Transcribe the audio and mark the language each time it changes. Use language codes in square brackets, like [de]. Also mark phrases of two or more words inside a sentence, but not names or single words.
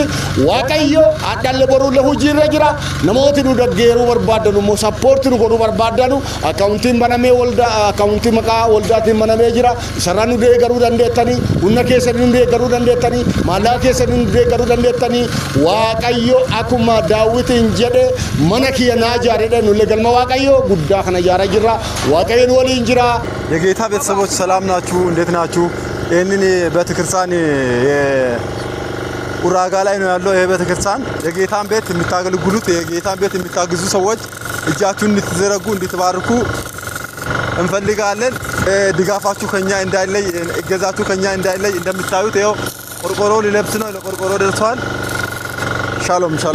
[om] Waaqayyo addalle boruulle hojiirra jira. Namooti nu deeggaruu barbaadanu immoo sappoortii nu godhuu barbaadanu akkaawuntiin banamee waldaa akkaawuntii maqaa waldaatiin banamee jira. Isarraan nu deeggaruu dandeettanii humna keessanii nu deeggaruu dandeettanii maallaqa keessanii nu deeggaruu dandeettanii Waaqayyo akkuma Daawitiin jedhe mana kiyya naa ijaaredhe nulle galma Waaqayyo guddaa kana ijaaraa jirra. Waaqayyo nu waliin jira. [am] የጌታ ቤተሰቦች ሰላም ናችሁ? እንዴት ናችሁ? ይሄንን ቤተክርስቲያን ኡራጋ ላይ ነው ያለው። ይሄ ቤተክርስቲያን የጌታን ቤት የምታገለግሉት የጌታን ቤት የምታግዙ ሰዎች እጃችሁን እንድትዘረጉ እንድትባርኩ እንፈልጋለን። ድጋፋችሁ ከኛ እንዳይለይ እገዛችሁ ከኛ እንዳይለይ እንደምታዩት ይኸው ቆርቆሮ ሊለብስ ነው። ለቆርቆሮ ደርሷል። ሻሎም ሻሎም።